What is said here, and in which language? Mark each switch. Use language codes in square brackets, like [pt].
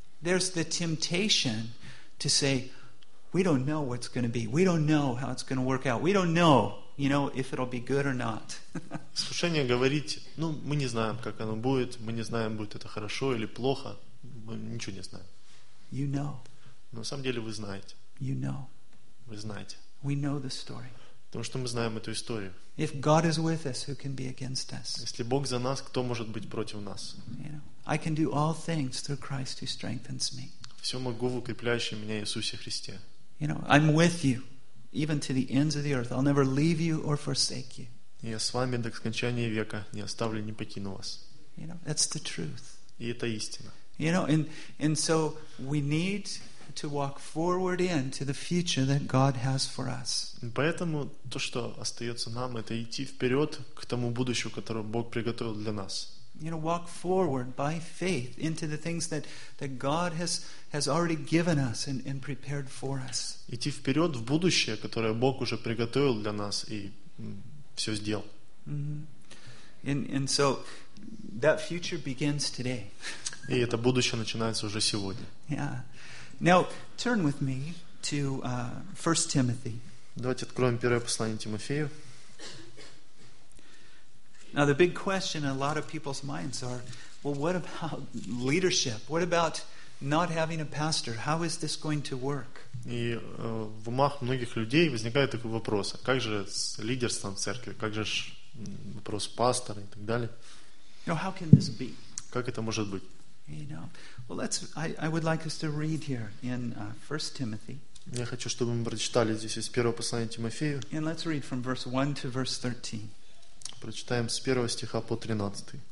[en] There's the temptation to say, we don't know what's going to be. We don't know how it's going to work out. We don't know, you know, if it'll be good or not. [ru] Искушение говорить, ну, мы не знаем, как оно будет. Мы не знаем, будет это хорошо или плохо. Мы ничего не знаем. [en] You know. [ru] Но на самом деле вы знаете. [en] You know. [ru] Вы знаете. [en] We know the story. [ru] Потому что мы знаем эту историю. [en] If God is with us, who can be against us? [ru] Если Бог за нас, кто может быть против нас? [en] You know, I can do all things through Christ who strengthens me. [ru] Все могу в укрепляющем меня Иисусе Христе. [en] You know, I'm with you, even to the ends of the earth. I'll never leave you or forsake you. [ru] Я с вами до скончания века, не оставлю, не покину вас. [en] You know, that's the truth. [ru] И это истина. [en] You know, and so we need to walk forward into the future that God has for us. [ru] Поэтому то, что остается нам, это идти вперед к тому будущему, которое Бог приготовил для нас. [en] You know, walk forward by faith into the things that God has already given us and prepared for us. [ru] Идти вперед в будущее, которое Бог уже приготовил для нас и все сделал. [en] Mm-hmm. And so that future begins today. [ru] И это будущее начинается уже сегодня. [en] Yeah. Now turn with me to 1 Timothy. [ru] Давайте откроем первое послание Тимофею. [en] Now the big question in a lot of people's minds are, well, what about leadership? What about not having a pastor? How is this going to work? [ru] И в умах многих людей возникает такой вопрос: а как же с лидерством в церкви? Как же вопрос пастора и так далее? [en] Now, how can this be? [ru] Как это может быть? [en] You know, well, let's. I would like us to read here in 1 Timothy. [ru] Я хочу, чтобы мы прочитали здесь из первого послания Тимофею. [en] And let's read from verse 1 to verse 13. [ru] Прочитаем с первого стиха по 13.